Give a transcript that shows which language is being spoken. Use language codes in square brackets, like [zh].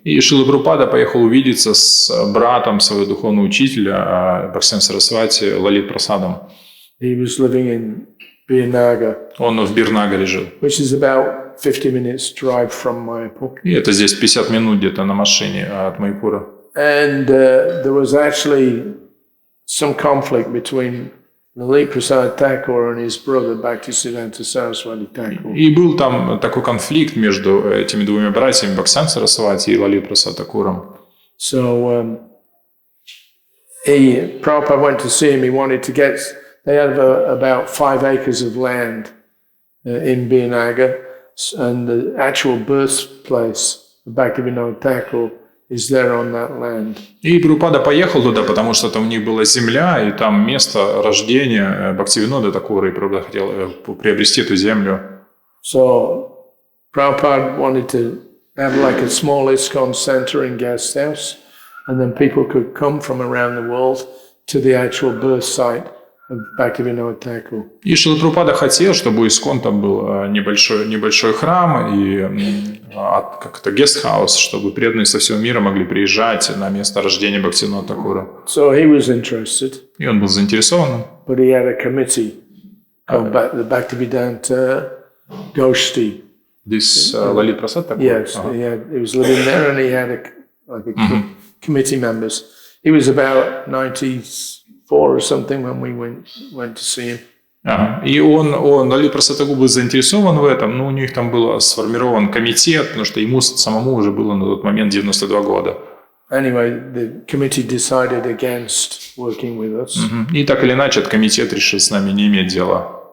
[ru] И Шрила Прабхупада поехал увидеться с братом своего духовного учителя Бхактисиддханта Сарасвати Лалит Прасадом. [en] He was living in Birnagar. [ru] Он в Бирнагаре жил. [en] Which is about 50 minutes drive from Mayapur. [ru] И это здесь 50 минут где-то на машине от Майпура. [en] And there was actually some conflict between Lalit Prasad Thakur and his brother Bhaktisiddhanta Saraswati Thakur. [ru] И был там такой конфликт между этими двумя братьями Бхактисиддханта Сарасвати и Лалит Прасад Такуром. [en] So Prabhupada went to see him. He wanted to get. They had about 5 acres of land in Birnagar, and the actual birthplace of Bhaktivinoda Thakur is there on that land. [ru] И Прабхупада поехал туда, потому что там у них была земля, и там место рождения Бхактивинода Такура, и Прабхупада хотел приобрести эту землю. [en] So Prabhupada wanted to have like a small ISKCON center and guest house, and then people could come from around the world to the actual birth site of Bhaktivinoda Thakur. [ru] И Шрила Прабхупада хотел, чтобы у ИСККОН там был небольшой храм и как-то гестхаус, чтобы преданные со всего мира могли приезжать на место рождения Бхактивинода Такура. [en] So he was interested. [ru] И он был заинтересован. [en] But he had a committee called the Bhaktivedanta Goshti. This Lalit Prasad Thakur? Yes, he was living there, and he had committee members. He was about 94 or something when we went to see him. [ru] И Лалит Прасад Такур был заинтересован в этом, но у них там был сформирован комитет, потому что ему самому уже было на тот момент 92 года. [en] Anyway, the committee decided against working with us. [ru] И так или иначе, этот комитет решил с нами не иметь дела.